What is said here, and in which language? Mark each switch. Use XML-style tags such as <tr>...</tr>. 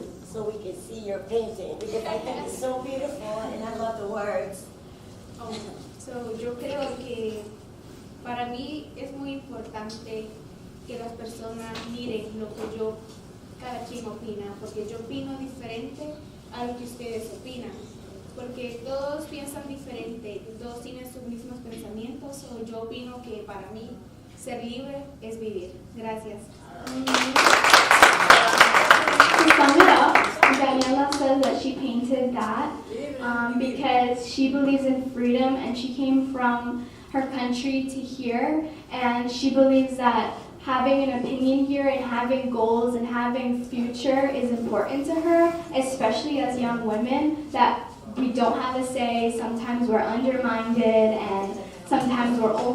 <en>so we can see your painting because I think it's so beautiful and I love the words.</en> <es>So yo creo que para mí es muy importante que las personas miren lo que cada quien opina, porque yo opino diferente a lo que ustedes opinan, porque todos piensan diferente, todos tienen sus mismos pensamientos, o yo opino que para mí ser libre es vivir. Gracias.</es> <en>To sum it up, Daniela says that she painted that because she believes in freedom and she came from her country to here, and she believes that having an opinion here and having goals and having future is important to her, especially as young women, that we don't have a say, sometimes we're undermined and sometimes we're over</en>